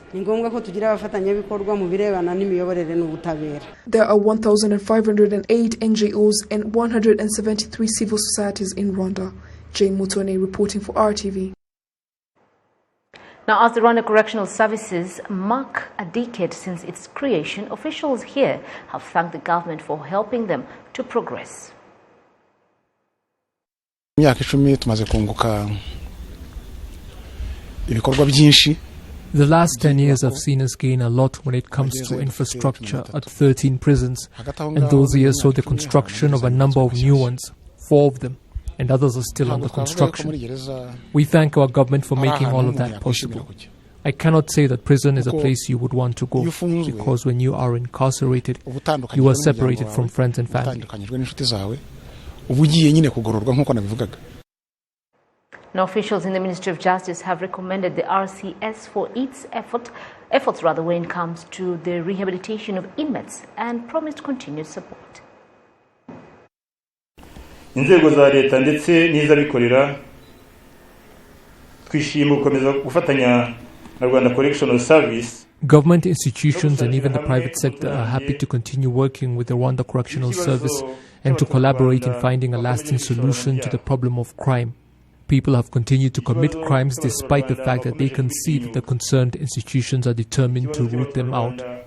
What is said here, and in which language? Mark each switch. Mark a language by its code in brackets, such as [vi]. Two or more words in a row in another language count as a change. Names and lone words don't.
[en] There are 1,508 NGOs and 173 civil societies in Rwanda. Jane Mutoni reporting for RTV. Now, as the Rwanda Correctional Services mark a decade since its creation, officials here have thanked the government for helping them to progress. [rw] Imyaka 10 tumaze kunguka ibikorwa byinshi [en] The last 10 years have seen us gain a lot when it comes to infrastructure at 13 prisons, and those years saw the construction of a number of new ones, 4 of them, and others are still under construction. We thank our government for making all of that possible. I cannot say that prison is a place you would want to go, because when you are incarcerated, you are separated from friends and family. Now, officials in the Ministry of Justice have recommended the RCS for its efforts when it comes to the rehabilitation of inmates and promised continued support. [rw] inzego za leta ndetse n'iz'abikorera twishimiye gukomeza gufatanya na Rwanda Correctional Service. [en] Government institutions and even the private sector are happy to continue working with the Rwanda Correctional Service and to collaborate in finding a lasting solution to the problem of crime. People have continued to commit crimes despite the fact that they can see that the concerned institutions are determined to root them out.